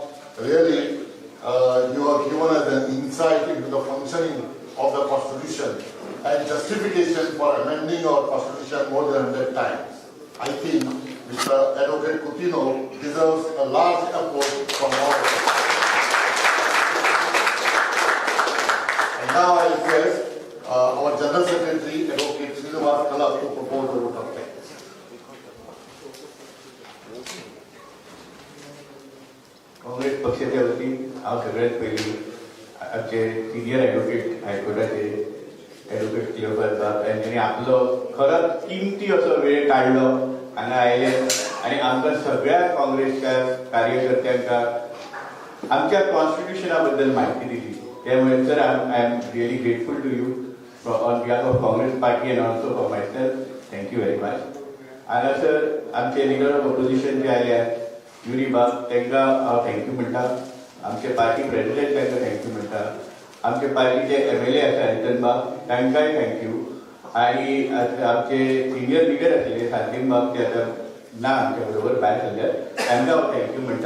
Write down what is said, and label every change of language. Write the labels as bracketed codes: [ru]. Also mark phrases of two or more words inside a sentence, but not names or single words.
[en] Really, you are given us an insight into the functioning of the Constitution and justification for amending our Constitution more than 100 times. I think Mr. Advocate Coutinho deserves a large applause from all of us. And now I request our General Secretary, Advocate Srinivas Kala, to propose the vote of thanks. [kok] काँग्रेस पक्षाच्या वतीन हांव सगळ्यात पयलीं आमचे [en] senior advocate [kok] हायकोर्टाचे एडवोकेट क्लियोफर साहेब यांनी आपलो खरोच किमती असो वेळ काढलो हांगा आयले आनी आमकां सगळ्या काँग्रेसच्या कार्यकर्त्यांक आमच्या कॉन्स्टिट्युशना बद्दल म्हायती दिली. [en] त्यामुळे sir I am really grateful to you on behalf of Congress Party and also for myself. Thank you very much. [kok] हांगासर आमचे [en] leader of opposition [kok] जे आयले युरी बाब तांकां हांव थँक्यू म्हणटा. आमचे [en] party president [kok] तांकां थँक्यू म्हणटा. आमचे पार्टीचे MLA आसा रितन बाब तांकांय थँक्यू. आनी आमचे [en] senior leader [kok] आशिल्ले सारकेन बाब ते आतां ना आमच्या बरोबर भायर सल्ल्यात तांकां हांव थँक्यू म्हणटा.